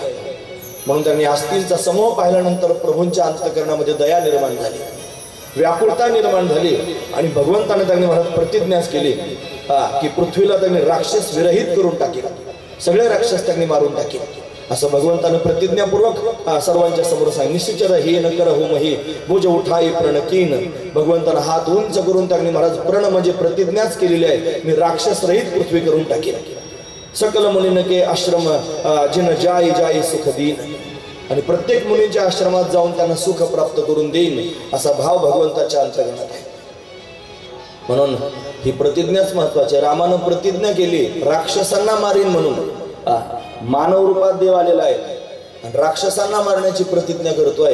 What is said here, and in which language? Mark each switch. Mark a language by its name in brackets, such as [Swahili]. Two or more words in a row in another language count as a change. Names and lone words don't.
[Marathi] म्हणून त्यांनी अस्थिंचा समूह पाहिल्यानंतर प्रभूंच्या अंतःकरणामध्ये दया निर्माण झाली, व्याकुळता निर्माण झाली आणि भगवंताने त्यांनी महाराज प्रतिज्ञाच केली की पृथ्वीला त्यांनी राक्षस विरहित करून टाकेल, सगळे राक्षस त्यांनी मारून टाकेल. असं भगवंतानं प्रतिज्ञापूर्वक सर्वांच्या समोर सांगितलं. [Awadhi] निश्चित ही न कर होमही भुज उठाई प्रणकीन. [Marathi] भगवंतानं हात उंच करून त्यांनी महाराज प्रण म्हणजे प्रतिज्ञाच केलेली आहे, मी राक्षस रहित पृथ्वी करून टाकेल. [Awadhi] सकल मुनीन के आश्रम जिन जाई जाई सुख देईन. [Marathi] आणि प्रत्येक मुनींच्या आश्रमात जाऊन त्यांना सुख प्राप्त करून देईन असा भाव भगवंताच्या अंतर्गत आहे. म्हणून ही प्रतिज्ञाच महत्वाची. रामानं प्रतिज्ञा केली राक्षसांना मारीन म्हणून. मानव रूपात देव आलेला आहे आणि राक्षसांना मारण्याची प्रतिज्ञा करतोय.